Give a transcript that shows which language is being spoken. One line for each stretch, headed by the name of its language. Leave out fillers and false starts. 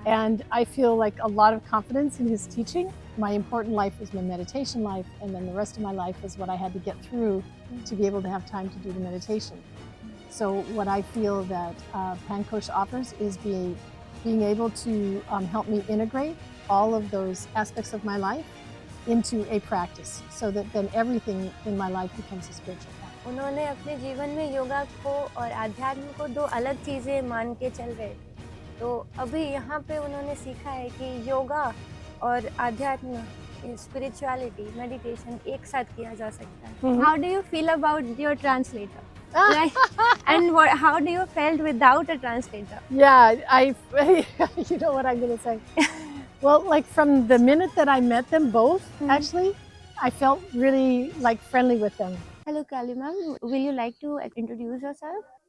English: And I feel like a lot of confidence in his teaching. My important life was my meditation life, and then the rest of my life was what I had to get through to be able to have time to do the meditation. So what I feel that Pankosha offers is being able to help me integrate all of those aspects of my life into a practice, so that then everything in my life becomes a spiritual practice.
Hindi: उन्होंने अपने जीवन में योगा को और आध्यात्म को दो अलग चीज़ें मान के चल रहे थे। तो अभी यहाँ पे उन्होंने सीखा है कि योगा और आध्यात्म, स्पिरिचुअलिटी, मेडिटेशन एक साथ किया जा सकता है।
English: How do you feel about your translator? Like, and how do you felt without a translator? Yeah, you know what I'm going to say. Well, like from the minute that I met them both, actually, I felt really like friendly with them. Hello, Kelly ma'am. Will you like to introduce yourself?